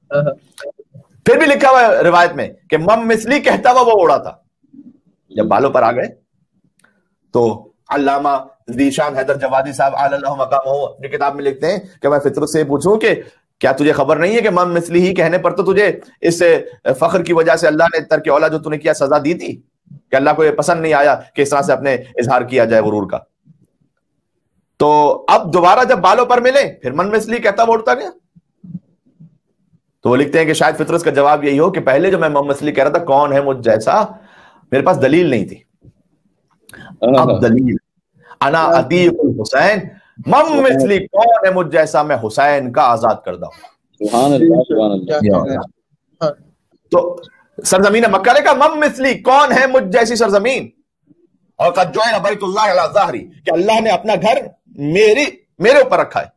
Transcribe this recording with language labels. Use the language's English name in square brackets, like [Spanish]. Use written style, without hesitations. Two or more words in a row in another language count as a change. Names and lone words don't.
[Urdu] پھر بھی لکھا ہوا روایت میں کہ [Arabic] من مثلی [Urdu] کہتا ہوا وہ اڑا تھا، جب بالوں پر آ گئے تو علامہ ذیشان حیدر جوادی صاحب [Arabic] علی اللہ مقام [Urdu] ہو اپنی کتاب میں لکھتے ہیں کہ میں فطرت سے پوچھوں کہ کیا تجھے خبر نہیں ہے کہ [Arabic] من مثلی [Urdu] ہی کہنے پر تو تجھے اس فخر کی وجہ سے اللہ نے ترک اولا جو تو نے کیا سزا دی تھی، کہ اللہ کو یہ پسند نہیں آیا کہ اس طرح سے اپنے اظہار کیا جائے غرور کا. تو اب دوبارہ جب بالوں پر ملے پھر [Arabic] من مثلی [Urdu] کہتا وہ اٹھتا گیا. تو وہ لکھتے ہیں کہ شاید فطرت کا جواب یہی ہو کہ پہلے جو میں [Arabic] من مثلی [Urdu] کہہ رہا تھا کون ہے مجھ جیسا، میرے پاس دلیل نہیں تھی، اب دلیل [Arabic] انا عتیق الحسین، من مثلی [Urdu] کون ہے مجھ جیسا، میں حسین کا آزاد کردہ ہوں. [Arabic] سبحان اللہ سبحان اللہ. [Urdu] تو سرزمین مکہ نے کہا [Arabic] من مثلی [Urdu] کون ہے مجھ جیسی سرزمین، اور [Arabic] قد جعل بیت اللہ علی ظہری، [Urdu] کہ اللہ نے اپنا گھر میرے اوپر رکھا ہے.